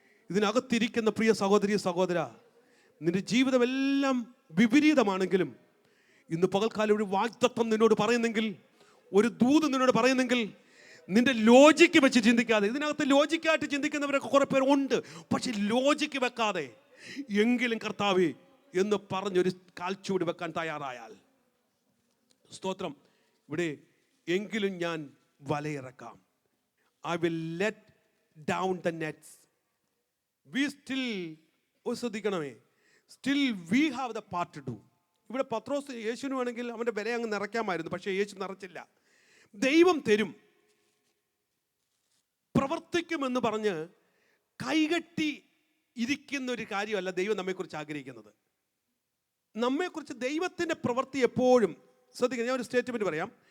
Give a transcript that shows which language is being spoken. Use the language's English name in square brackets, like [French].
[Malayalam] ഇതിനകത്തിരിക്കുന്ന പ്രിയ സഹോദരി സഹോദര, നിന്റെ ജീവിതമെല്ലാം വിപരീതമാണെങ്കിലും ഇന്ന് പകൽക്കാലം ഒരു വാഗ്ദത്തം നിന്നോട് പറയുന്നെങ്കിൽ, ഒരു ദൂത് നിന്നോട് പറയുന്നെങ്കിൽ, നിന്റെ ലോജിക്ക് വെച്ച് ചിന്തിക്കാതെ, ഇതിനകത്ത് ലോജിക്കായിട്ട് ചിന്തിക്കുന്നവരൊക്കെ കുറെ പേർ ഉണ്ട്, പക്ഷെ ലോജിക്ക് വെക്കാതെ എങ്കിലും കർത്താവേ എന്ന് പറഞ്ഞൊരു കാൽച്ചുവട് വെക്കാൻ തയ്യാറായാൽ, സ്തോത്രം, ഇവിടെ എങ്കിലും ഞാൻ വലയിറക്കാം. [English] I will let down the nets. We still, [Malayalam] ശ്രദ്ധിക്കണമേ, [English] still we have the part to do. [Malayalam] ഇവിടെ പത്രോസ് യേശുവിന് വേണമെങ്കിൽ അവൻ്റെ വില അങ്ങ് നിറയ്ക്കാമായിരുന്നു, പക്ഷേ യേശു നിറച്ചില്ല. ദൈവം തരും, പ്രവർത്തിക്കുമെന്ന് പറഞ്ഞ് കൈകെട്ടി ഇരിക്കുന്ന ഒരു കാര്യമല്ല ദൈവം നമ്മെക്കുറിച്ച് ആഗ്രഹിക്കുന്നത്. നമ്മെക്കുറിച്ച് ദൈവത്തിൻ്റെ പ്രവൃത്തി എപ്പോഴും ശ്രദ്ധിക്കുക. ഞാൻ ഒരു സ്റ്റേറ്റ്മെൻറ്റ് പറയാം.